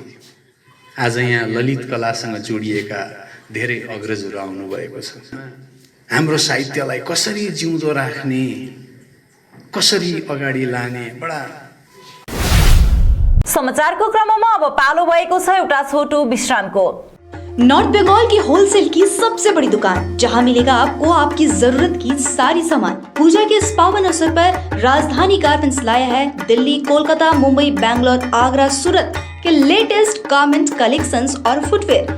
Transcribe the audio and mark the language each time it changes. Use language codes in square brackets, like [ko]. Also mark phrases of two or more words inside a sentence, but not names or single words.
[ne] आज यहाँ ललित कलासँग जोडिएका धेरै अग्रजहरू आउनुभएको छ। हाम्रो साहित्यलाई कसरी जिउँदो राख्ने, कसरी अगाडि लाने बडा। समाचारको क्रममा अब पालो भएको छ एउटा छोटो विश्रामको। [hi] नॉर्थ बंगाल की होलसेल की सबसे बड़ी दुकान, जहां मिलेगा आपको आपकी जरूरत की सारी सामान। पूजा के इस पावन अवसर पर राजधानी गारमेंट्स लाया है दिल्ली, कोलकाता, मुंबई, बैंगलोर, आगरा, सूरत के [en] latest garment collections [hi] और फुटवेयर।